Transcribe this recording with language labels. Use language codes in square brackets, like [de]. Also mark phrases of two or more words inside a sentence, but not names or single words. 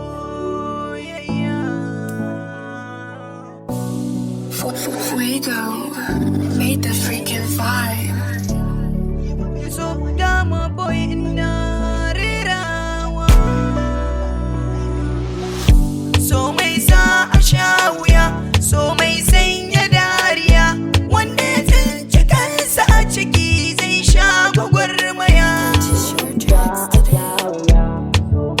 [ha] Soyayya. [en] Fuego made the freaking vibe. [ha] So dama boy ina rerawa. So mai sa a sha wuya, so mai sanya dariya, wanda ya tsinci kansa a ciki zai sha gwagwarmaya. [en] Purchase your tracks today.